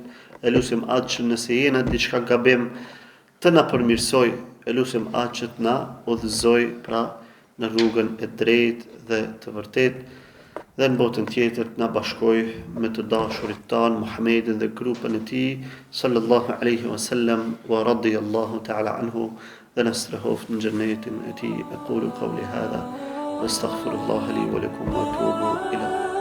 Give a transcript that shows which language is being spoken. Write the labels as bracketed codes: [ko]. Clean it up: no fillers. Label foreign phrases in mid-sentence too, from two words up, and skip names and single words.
[sq] E lutim atë që nëse jena diçka gabim të na përmirësoj, e lutim atë që të na udhëzoj pra në rrugën e drejtë dhe të vërtetë, dhe në botën tjetër të na bashkoj me të dashurit tan Muhammedin dhe grupin e tij [ar] صلى الله عليه وسلم ورضي الله تعالى عنه, [sq] dhe na strehoft në xhenetin e tij. [ar] أقول قولي هذا واستغفر الله لي ولكم واتوب الى